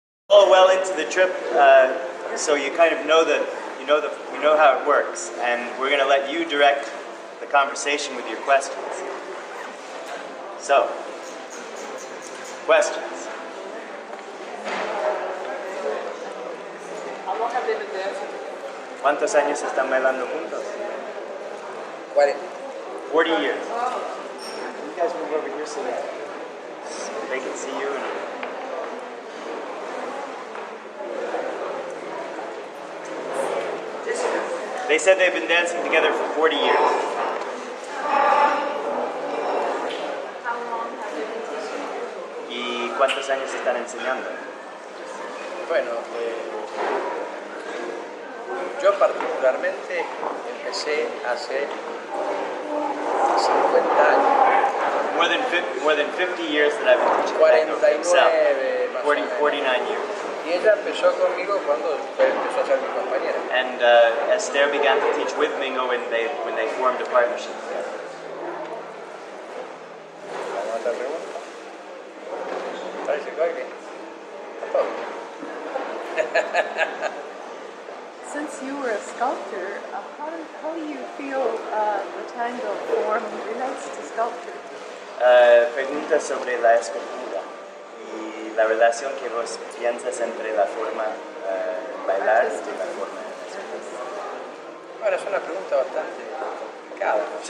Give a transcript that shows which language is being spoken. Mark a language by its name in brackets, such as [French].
[English] all well into the trip, so you kind of know you know how it works, and we're going to let you direct the conversation with your questions. So, questions. How long have they been dancing? [Spanish] ¿Cuántos años están bailando juntos? 40. [English] 40 years. You guys move over here so that they can see you. They said they've been dancing together for 40 years. How long have they been teaching? [Spanish] ¿Y cuántos años están enseñando? Bueno, yo particularmente empecé hace 50 años. [English] More than 50 years that I've been teaching tango myself. 49 years. [Spanish] Y ella empezó conmigo cuando empezó a ser mi compañera. [English] And Esther began to teach with Mingo when they formed a partnership together. [Spanish] ¿Alguna otra pregunta? Parece que alguien. [English] Since you were a sculptor, how do you feel the tango form relates to sculpture? [Spanish] Pregunta sobre la escultura y la relación que vos piensas entre la forma bailar y la forma escultura. Bueno, es una pregunta bastante complicada, ¿no es